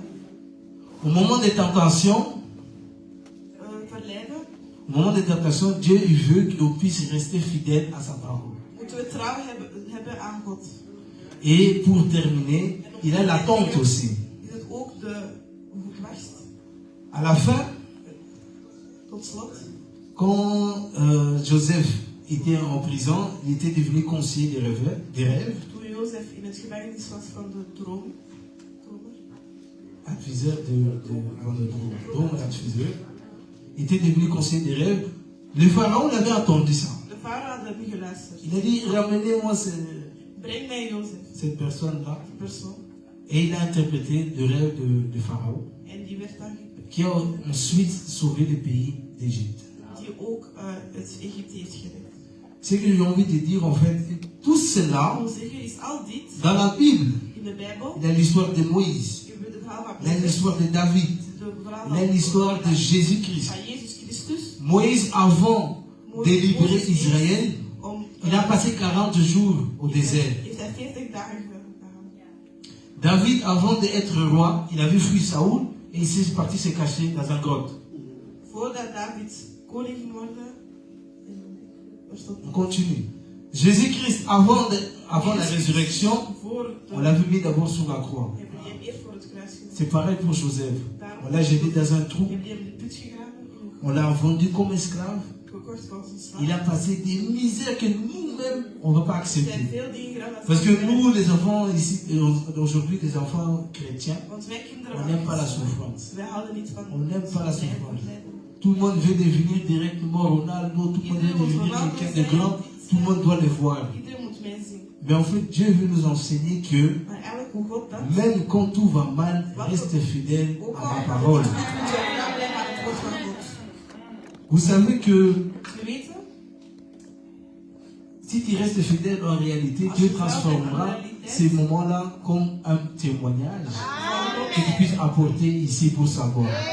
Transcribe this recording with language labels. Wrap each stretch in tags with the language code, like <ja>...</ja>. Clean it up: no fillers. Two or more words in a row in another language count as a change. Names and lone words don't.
<fr>Au moment des tentations,</fr> <nl>Verlijden,</nl> <fr>au moment des tentations, Dieu il veut qu'on puisse rester fidèle à sa parole.</fr> <nl>moeten we trouw hebben aan God.</nl> <fr>Et pour terminer, il a l'attente aussi.</fr> <nl>Is het ook de wacht</nl> <fr>À la fin,</fr> <nl>tot slot.</nl> <fr>quand Joseph était en prison, il était devenu conseiller des rêves,</fr> <nl>Toen Jozef in het gevangenis was van de droom, adviseur adviseur,</nl> <fr>il était devenu conseiller des rêves. Le pharaon l'avait entendu ça.</fr> <nl>de farao had hem geluisterd.</nl> <fr>Il a dit, ramenez-moi</fr> <nl>Breng mij Jozef,</nl> <fr>cette personne-là.</fr> <nl>die persoon.</nl> <fr>Et il a interprété le rêve de Pharaon,</fr> <nl>En die werd dan</nl> <fr>qui a ensuite sauvé le pays d'Égypte.</fr> <nl>die ook uit Egypte heeft gered.</nl> <fr>Ce que j'ai envie de dire en fait, tout cela,</fr> <nl>Ik wil zeggen, is al dit</nl> <fr>dans la Bible,</fr> <nl>in de Bijbel,</nl> <fr>il y a l'histoire de Moïse,</fr> <nl>hebben we de verhaal van</nl> <fr>il y a</fr> <nl>Mozes,</nl> <fr>l'histoire de David,</fr> <nl>de verhaal</nl> <fr>il y a l'histoire de Jésus-Christ.</fr> <nl>van Jezus Christus.</nl> <fr>Moïse, avant de libérer Israël,</fr> <nl>Om,</nl> <fr>il a passé 40 jours au désert.</fr> <nl>heeft hij 40 dagen gedaan.</nl> <fr>David, avant d'être roi, il avait fui Saoul et il s'est parti se cacher dans un grotte.</fr> <nl>Voordat David koning ging worden,</nl> <fr>On continue. Jésus-Christ, avant la résurrection, on l'avait mis d'abord sur la croix.</fr> <nl>hebben die hem eerst voor het kruis gezet.</nl> <fr>C'est pareil pour Joseph. On l'a jeté dans un trou,</fr> <nl>Hebben die hem in de put gegraven,</nl> <fr>on l'a vendu comme esclave.</fr> <nl>gekocht als een slaaf.</nl> <fr>Il a passé des misères que nous-mêmes, on ne va pas</fr> <nl>Er zijn</nl> <fr>accepter.</fr> <nl>veel dingen gedaan dat</nl> <fr>Parce que</fr> <nl>we</nl> <fr>nous, les enfants ici, aujourd'hui, les enfants chrétiens,</fr> <nl>Want wij kinderen</nl> <fr>on</fr> <nl>van</nl> <fr>n'aime pas la</fr> <nl>Christus,</nl> <fr>souffrance.</fr> <nl>wij houden niet van</nl> <fr>On n'aime pas la</fr> <nl>lijden,</nl> <fr>souffrance.</fr> <nl>lijden.</nl> <fr>Tout le monde veut devenir directement Ronaldo, tout le monde veut devenir quelqu'un de grand, tout le monde doit le voir.</fr> <nl>Iedereen moet mij zien.</nl> <fr>Mais en fait, Dieu veut nous enseigner que</fr> <nl>Maar eigenlijk hoe God dat,</nl> <fr>même quand tout va mal, reste fidèle</fr> <nl>ook</nl> <fr>à</fr> <nl>al</nl> <fr>la parole.</fr> <nl>moet je trouw blijven aan het woord van God.</nl> <fr>Vous savez que</fr> <nl>We weten,</nl> <fr>si tu restes fidèle en réalité, Dieu transformera ces moments-là comme un témoignage que tu puisses apporter ici pour savoir.</fr>